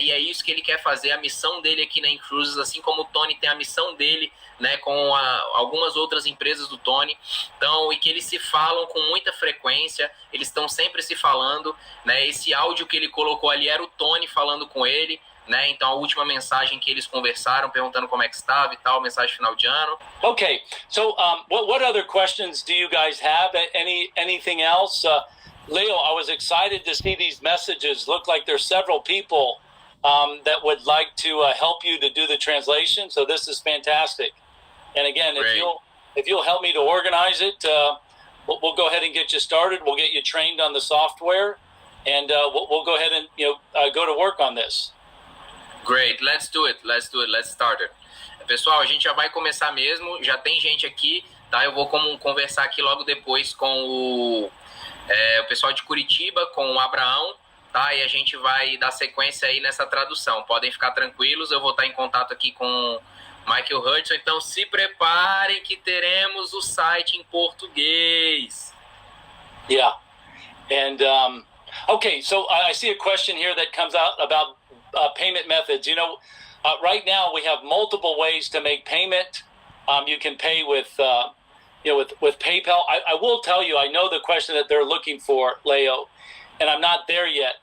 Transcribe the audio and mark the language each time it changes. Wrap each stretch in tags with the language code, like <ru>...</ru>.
<pt>E é isso que ele quer fazer, a missão dele aqui na inCruises, assim como o Tony tem a missão dele, né, com algumas outras empresas do Tony. Então, e que eles se falam com muita frequência, eles estão sempre se falando, né? Esse áudio que ele colocou ali era o Tony falando com ele, né? Então, a última mensagem que eles conversaram, perguntando como é que estava e tal, mensagem final de ano.</pt> <en>Okay, so what other questions do you guys have? Anything else? Leo, I was excited to see these messages. Look like there's several people that would like to help you to do the translation. So this is fantastic. And again, if you'll help me to organize it, we'll go ahead and get you started. We'll get you trained on the software, and we'll go ahead and go to work on this. Great, let's do it. Let's start it.</en> <pt>Pessoal, a gente já vai começar mesmo. Já tem gente aqui, tá? Eu vou conversar aqui logo depois com o pessoal de Curitiba, com o Abraão, tá? E a gente vai dar sequência aí nessa tradução. Podem ficar tranquilos, eu vou estar em contato aqui com Michael Hutchison. Então se preparem que teremos o site em português.</pt> <en>Yeah. And okay, so I see a question here that comes out about payment methods. Right now we have multiple ways to make payment. You can pay with with PayPal. I will tell you, I know the question that they're looking for, Leo, and I'm not there yet.</en>